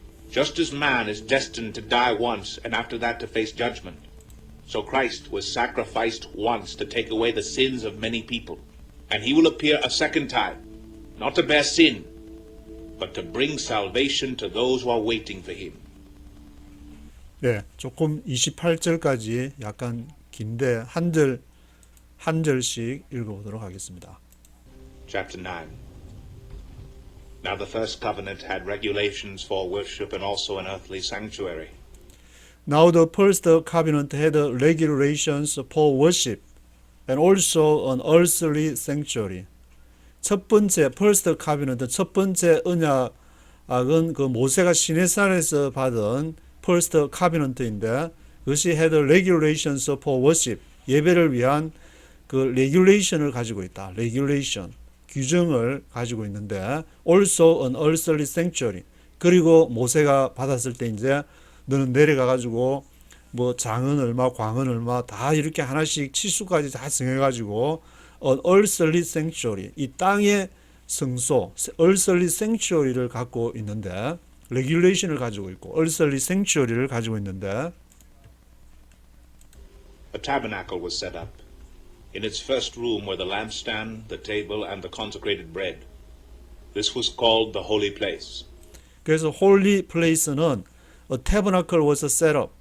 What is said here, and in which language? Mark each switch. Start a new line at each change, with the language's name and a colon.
English: Just as man is destined to die once and after that to face judgment, so Christ was sacrificed once to take away the sins of many people. And he will appear a second time, not to bear sin, but to bring salvation to those who are waiting for him.
Korean: 예, 조금 28절까지 약간 긴데 한 절씩 읽어보도록 하겠습니다.
English: Chapter 9. Now the first covenant had regulations for worship and also an earthly sanctuary. Now the first covenant had regulations for worship and also an earthly sanctuary.
Korean: 첫 번째 first covenant, 첫 번째 언약은 그 모세가 시내산에서 받은 first covenant인데 그것이
English: had regulations for worship,
Korean: 예배를 위한 그 regulation을 가지고 있다.
English: regulation,
Korean: 규정을 가지고 있는데
English: also an earthly sanctuary.
Korean: 그리고 모세가 받았을 때 이제 너는 내려가 가지고 뭐 장은 얼마, 광은 얼마 다 이렇게 하나씩 치수까지 다 정해 가지고
English: an earthly sanctuary,
Korean: 이 땅의 성소, earthly sanctuary를 갖고 있는데 regulation을 가지고 있고 earthly sanctuary를 가지고 있는데
English: A tabernacle was set up. In its first room were the lampstand, the table, and the consecrated bread. This was called the holy place. 그래서 holy place는 a tabernacle was set up.